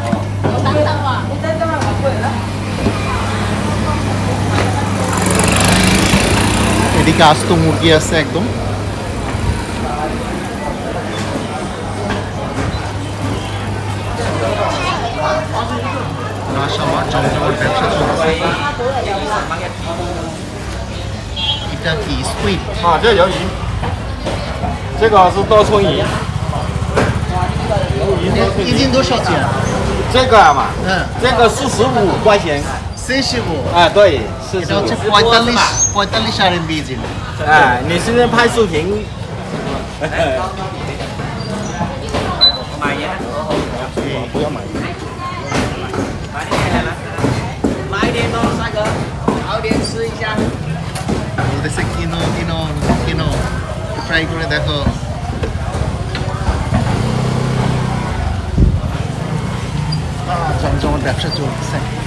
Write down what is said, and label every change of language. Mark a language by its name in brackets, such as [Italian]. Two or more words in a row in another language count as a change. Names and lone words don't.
[Bangla] এদিকে আস্ত মুরগি আছে একদম। আমার জমজমাট ব্যবসা চলছে। এটা কি স্কুইড? [Chinese] 这鱿鱼，这个是多春鱼，一斤多少钱？这个嘛，这个45块钱。 45? 啊，对， [Bangla] এটা হচ্ছে [Chinese] 45。 45 RMB 一斤。哎，你现在拍视频。不要买。买一点咯，帅哥，早点吃一下。 [Bangla] বলতেছে কিনো কিনো কিনো, ট্রাই করে দেখো। জমজমাট ব্যবসা চলতেছে।